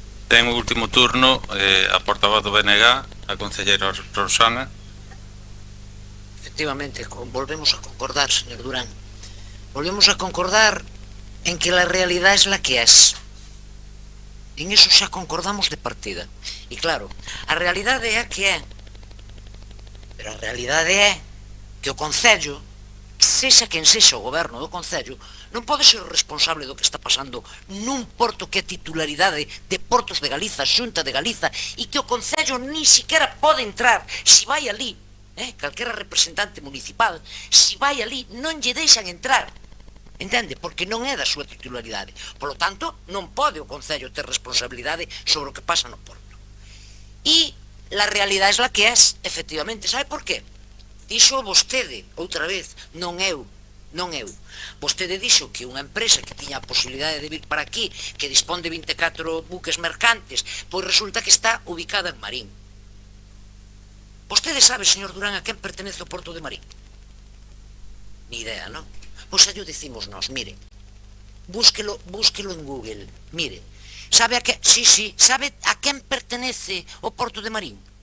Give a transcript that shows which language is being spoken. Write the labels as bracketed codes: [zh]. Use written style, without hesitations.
[gl] Ten o último turno a portavoz do BNG, a concelleira Rosana. Efectivamente, volvemos a concordar, señor Durán. [es] Volvemos a concordar en que la realidad es la que es. [gl] En eso xa concordamos de partida. E claro, a realidade é a que é. Pero a realidade é que o Concello, sexa quen sexa o goberno do Concello, non pode ser responsable do que está pasando nun porto que é titularidade de Portos de Galiza, Xunta de Galiza, e que o Concello [es] ni siquiera [gl] pode entrar. Si vai ali, calquera representante municipal, si vai ali, non lle deixan entrar. Entende? Porque non é da súa titularidade. [es] Por lo tanto, [gl] non pode o Concello ter responsabilidade sobre o que pasa no porto. E la realidade é la que é, efectivamente. Sabe por qué? Dixo vostede, outra vez, non eu. Vostede dixo que unha empresa que tiña a posibilidade de vir para aquí, que dispón de 24 buques mercantes, pois resulta que está ubicada en Marín. Vostede sabe, señor Durán, a quen pertenece o porto de Marín? [es] Ni idea, [gl] non? Pois xa llo dicimos nós, mire, búsquelo en Google, mire, sabe a que, sabe a quen pertenece o porto de Marín?